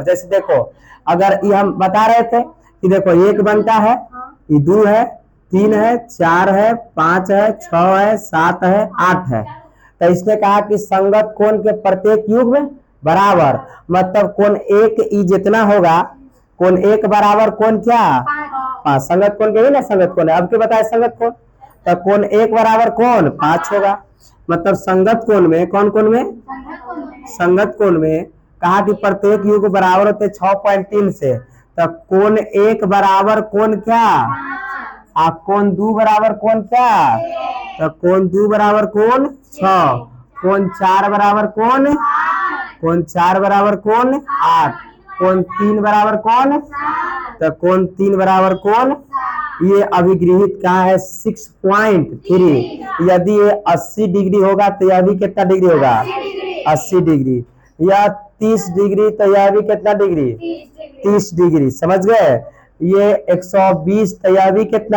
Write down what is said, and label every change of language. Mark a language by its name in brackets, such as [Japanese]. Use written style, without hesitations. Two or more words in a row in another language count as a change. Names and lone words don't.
[Hindi] जैसे देखो, अगर ये हम बता रहे थे कि देखो एक बनता है, ये 2 है, 3 है, 4 है, 5 है, 6 है, 7 है, 8 है। तो इसने कहा कि संगत कोण के प्रत्येक युग्म बराबर, मतलब कोण एक ई जितना होगा, कोण एक बराबर कोण क्या? 5। संगत कोण के ही ना संगत कोण है, अब क्या बताए संगत कोण, तो कोण एक बराबर कोण 5 होगा। मतलब संगत कोण में, कौन कोण में? संगत कोण में कहा कि प्रत्येक युग्म बराबर होते 6.3 से, तो कोण एक बराबर कोण क्या? कोण 2 बराबर कोण क्या? तो कोण 2 बराबर कोण 6, कोण 4 बराबर कोण, कोण 4 बराबर कोण 8, कोण 3 बराबर कोण, तो कोण 3 बराबर कोण, ये अभिगृहित कहा है 6.3। यदि ये 80 डिग्री होगा तो यह भी कितना डिग्री होगा? 80 डिग्री। या 30 डिग्री तो यह भी कितना डिग्री? 30 डिग्री। समझ गए? ये 120 तो यह भी कितना?